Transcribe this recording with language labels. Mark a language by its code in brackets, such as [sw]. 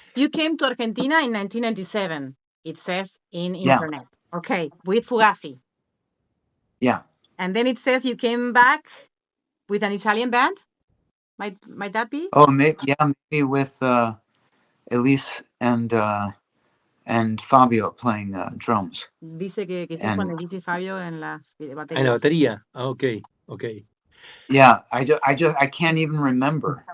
[en] You came to Argentina in 1997, it says in internet. Okay, with Fugazi. Yeah. And then it says you came back with an Italian band? Might that be? Oh, maybe with Elise and Fabio playing drums. [es] Dice que estuvo con Elise y Fabio en las baterías. En la batería. Okay. [en] Yeah, I can't even remember.